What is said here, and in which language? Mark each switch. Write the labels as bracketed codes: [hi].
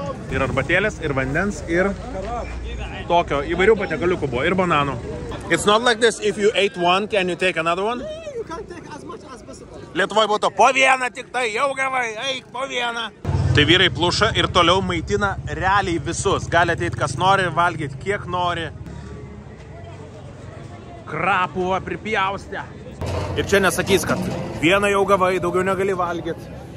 [lt] Ir arbatėlės, ir vandens, ir tokio įvairių patiekaliukų buvo, ir bananų. [en] It's not like this, if you ate one, can you take another one? You can take as much as possible. [lt] Lietuvoj būtų po vieną tik tai, jau gavai, eik po vieną. Tai vyrai pluša ir toliau maitina realiai visus. Gali ateiti kas nori, valgyti kiek nori. Krapuvą pripjaustę. Ir čia nesakys, kad vieną jau gavai, daugiau negali valgyti.